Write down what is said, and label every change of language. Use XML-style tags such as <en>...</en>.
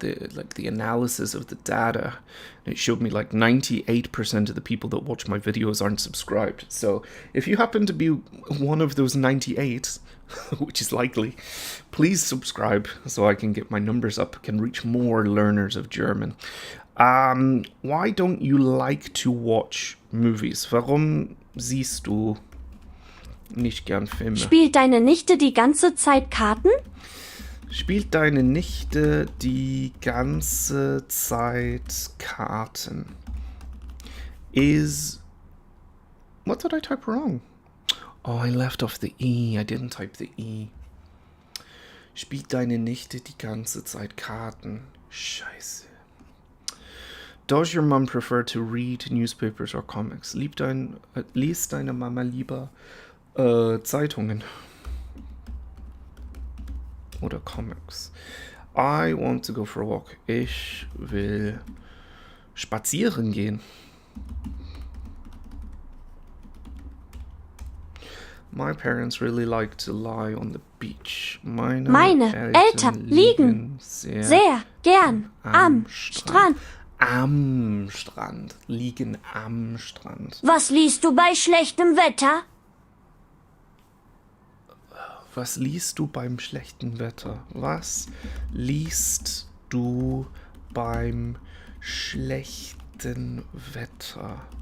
<en>The analysis of the data. It showed me like 98% of the people that watch my videos aren't subscribed. So if you happen to be one of those 98, which is likely, please subscribe so I can get my numbers up, can reach more learners of German. Why don't you like to watch movies?</en> <de>Warum siehst du nicht gern Filme? Spielt deine Nichte die ganze Zeit Karten? Spielt deine Nichte die ganze Zeit Karten?</de> <en>What did I type wrong? Oh, I left off the E. I didn't type the E.</en> <de>Spielt deine Nichte die ganze Zeit Karten? Scheiße.</de> <en>Does your mom prefer to read newspapers or comics?</en> <de>Liest deine Mama lieber Zeitungen? Oder Comics.</de> <en>I want to go for a walk.</en> <de>Ich will spazieren gehen.</de> <en>My parents really like to lie on the beach.</en> <de>Meine Eltern liegen sehr gern am Strand. Am Strand. Liegen am Strand. Was liest du bei schlechtem Wetter? Was liest du beim schlechten Wetter? Was liest du beim schlechten Wetter?</de>